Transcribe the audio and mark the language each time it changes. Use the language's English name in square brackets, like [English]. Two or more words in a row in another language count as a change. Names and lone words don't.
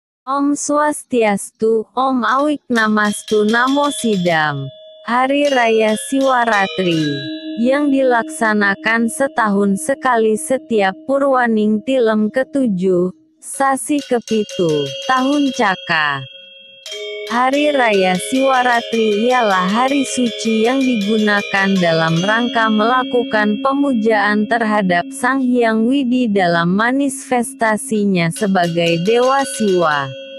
[Sanskrit] Om Swastiastu, Om Awik Namastu Namo Sidam. [Indonesian] Hari Raya Siwaratri, yang dilaksanakan setahun sekali setiap Purwaning Tilem ke-7, Sasi ke-7, Tahun Caka. Hari Raya Siwaratri ialah hari suci yang digunakan dalam rangka melakukan pemujaan terhadap Sang Hyang Widi dalam manifestasinya sebagai Dewa Siwa.